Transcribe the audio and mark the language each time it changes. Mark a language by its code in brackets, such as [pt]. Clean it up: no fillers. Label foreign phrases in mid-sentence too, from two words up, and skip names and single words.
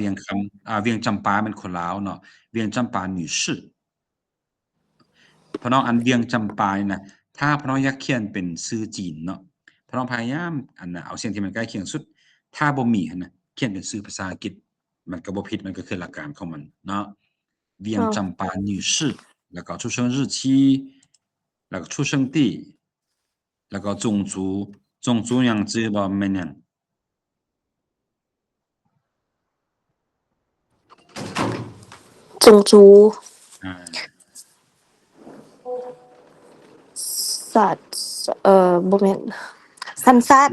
[tts] ว่าเวียงคำเวียงจำปาเป็นคนลาวเนาะเวียงจำปา女士พี่น้องอันเวียงจำปานี่นะถ้าพี่น้องอยากเขียนเป็นชื่อจีนเนาะพี่น้องพยายามน่ะเอาเสียงที่มันใกล้เคียงสุดถ้าบ่มีหั่นน่ะเขียนเป็นชื่อภาษาอังกฤษมันก็บ่ผิดมันก็คือหลักการของมันเนาะเวียง อ้าว จำปา女士แล้วก็出生日期แล้วก็出生地แล้วก็种族หยังจื้อบ่แม่นหยัง 种族 อ่า สัตว์บ่แม่นสัญชาติ